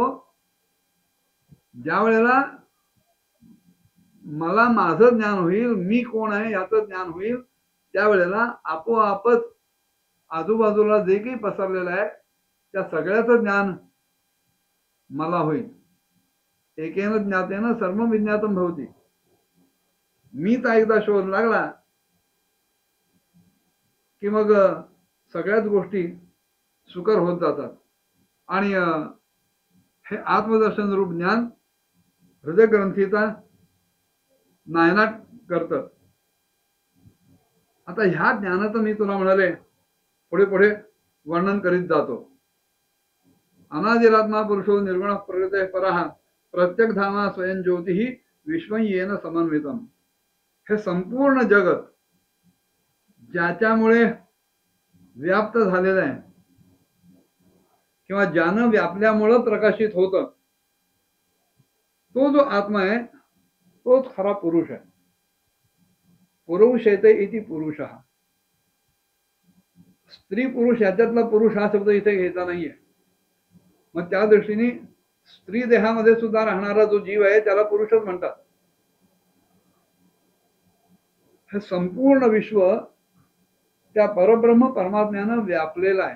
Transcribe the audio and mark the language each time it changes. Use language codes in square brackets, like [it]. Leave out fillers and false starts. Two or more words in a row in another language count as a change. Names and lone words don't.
[mr] ज्या वेळेला मला माझं ज्ञान होईल, मी कोण आहे याचं ज्ञान होईल, त्यावेळेला आपोआपच आजूबाजूला जे काही पसरलेलं आहे त्या सगळ्याचं ज्ञान मला होईल. [sa] एकेन ज्ञातेन सर्व विज्ञातम भवती. [mr] मीचा एकदा शोध लागला की मग सगळ्याच गोष्टी सुकर होत जातात आणि हे आत्मदर्शन रूप ज्ञान हृदय ग्रंथीचा नायनाट करतं. आता ह्या ज्ञानाचं मी तुला म्हणाले पुढे पुढे वर्णन करीत जातो. [sa] अनादिरात्मा पुरुषो निर्गुण प्रकृते परः प्रत्येक धामा स्वयं ज्योतिः विश्वं येन समन्वितम. [mr] हे संपूर्ण जगत ज्याच्यामुळे व्याप्त झालेलं आहे किंवा ज्यानं व्यापल्यामुळं प्रकाशित होतं, तो जो आत्मा आहे तोच खरा पुरुष आहे. [sa] पुरुषेते इति पुरुषः. [mr] स्त्री पुरुष याच्यातला पुरुष हा शब्द इथे घ्यायचा नाहीये. मग त्या दृष्टीने स्त्री देहामध्ये सुद्धा राहणारा जो जीव आहे त्याला पुरुषच म्हणतात. हे संपूर्ण विश्व त्या परब्रह्म परमात्म्यानं व्यापलेलं आहे.